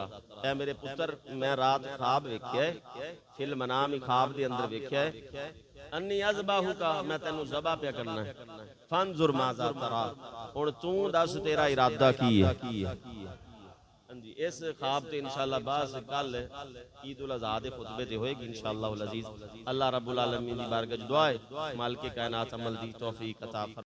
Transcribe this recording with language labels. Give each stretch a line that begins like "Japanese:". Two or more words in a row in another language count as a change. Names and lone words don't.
Punjabi: ਐ ਮੇਰੇ ਪੁੱਤਰ ਮੈਂ ਰਾਤ ਖ਼ੁਆਬ ਵੇਖਿਆ ਹੈ,
Arabic: في المنام
Punjabi: ਖ਼ੁਆਬ ਦੇ ਅੰਦਰ ਵੇਖਿਆ ਹੈ,
Arabic: أني أذبحك
Punjabi: ਮੈਂ ਤੈਨੂੰ ਜ਼ਬਾ ਪੇ ਕਰਨਾ ਹੈ,
Arabic: فانظر ماذا ترى
Punjabi: ਹੁਣ ਤੂ ਦੱਸ ਤੇਰਾ ਇਰਾਦਾ ਕੀ ਹੈ। ਜੀ, ਇਸ ਖ਼ੁਆਬ ਤੇ ਇੰਸ਼ਾਅੱਲਾਹ ਬਾਸ ਕੱਲ ਈਦ ਉਲ ਅਜ਼ਹਾ ਦੇ ਖ਼ੁਤਬੇ ਤੇ ਹੋਏਗੀ ਇੰਸ਼ਾਅੱਲਾਹ ਅਜ਼ੀਜ਼। ਅੱਲਾਹ
Arabic: رب العالمين
Punjabi: ਦੀ ਬਾਰਗਾਹ ਦੁਆ ਹੈ ਮਾਲਿਕ ਕਾਇਨਾਤ ਅਮਲ ਦੀ ਤੌਫ਼ੀਕ ਅਤਾ